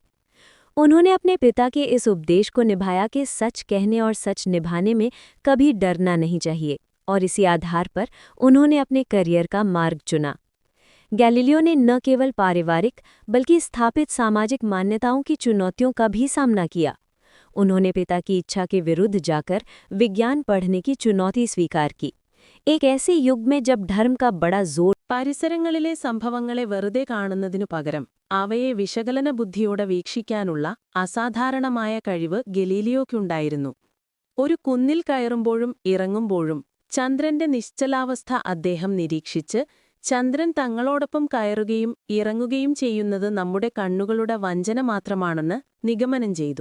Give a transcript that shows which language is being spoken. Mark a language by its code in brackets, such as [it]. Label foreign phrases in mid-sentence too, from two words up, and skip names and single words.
[hi] उन्होंने अपने पिता के इस उपदेश को निभाया कि सच कहने और सच निभाने में कभी डरना नहीं चाहिए, और इसी आधार पर उन्होंने अपने करियर का मार्ग चुना. गैलीलियो ने न केवल पारिवारिक बल्कि स्थापित सामाजिक मान्यताओं की चुनौतियों का भी सामना किया. उन्होंने पिता की इच्छा के विरुद्ध जाकर विज्ञान पढ़ने की चुनौती स्वीकार की. एक ऐसे युग में जब धर्म का बड़ा जोर [ml] പരിസരങ്ങളിലെ സംഭവങ്ങളെ വെറുതെ കാണുന്നതിനു പകരം അവയെ വിശകലന ബുദ്ധിയോടെ വീക്ഷിക്കാനുള്ള അസാധാരണമായ കഴിവ് ഗലീലിയോയ്ക്കുണ്ടായിരുന്നു. ഒരു കുന്നിൽ കയറുമ്പോഴും ഇറങ്ങുമ്പോഴും ചന്ദ്രന്റെ നിശ്ചലാവസ്ഥ അദ്ദേഹം നിരീക്ഷിച്ച് ചന്ദ്രൻ തങ്ങളോടൊപ്പം കയറുകയും ഇറങ്ങുകയും ചെയ്യുന്നത് നമ്മുടെ കണ്ണുകളുടെ വഞ്ചന മാത്രമാണെന്ന് നിഗമനം ചെയ്തു.